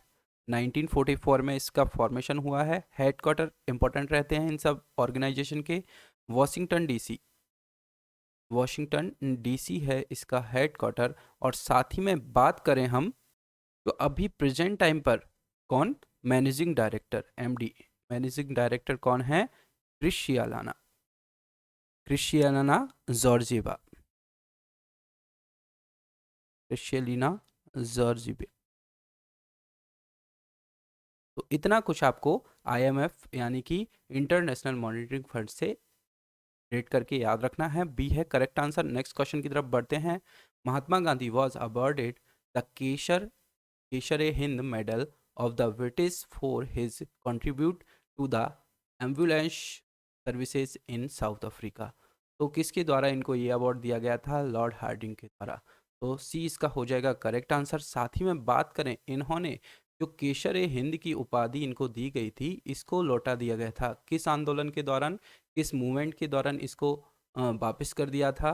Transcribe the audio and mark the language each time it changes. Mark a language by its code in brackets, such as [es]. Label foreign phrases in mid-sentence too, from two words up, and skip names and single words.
[hi] 1944 में इसका फॉर्मेशन हुआ है। [en] headquarter important [hi] रहते हैं इन सब ऑर्गेनाइजेशन के, वॉशिंगटन डीसी। वॉशिंगटन डीसी है इसका हेडक्वार्टर। और साथ ही में बात करें हम, तो अभी [en] present time [hi] पर कौन [en] managing director, MD managing director [hi] कौन है? क्रिश्चियालाना, क्रिश्चियाना जॉर्जिवा, क्रिश्चियलिना जॉर्जिवा। तो इतना कुछ आपको आईएमएफ यानी कि इंटरनेशनल मॉनिटरिंग फंड से रेट करके याद रखना है। बी है [en] correct answer. next question [hi] की तरफ बढ़ते हैं। [en] Mahatma Gandhi was awarded the Kaiser-i-Hind medal of the British for his contribute to the ambulance services in South Africa. [hi] तो किसके द्वारा इनको ये अवार्ड दिया गया था? लॉर्ड हार्डिंग के द्वारा। तो सी इसका हो जाएगा [en] correct answer. [hi] साथ ही में बात करें, इन्होंने जो केशर ए हिंद की उपाधि इनको दी गई थी, इसको लौटा दिया गया था किस आंदोलन के दौरान, किस मूवमेंट के दौरान इसको वापस कर दिया था?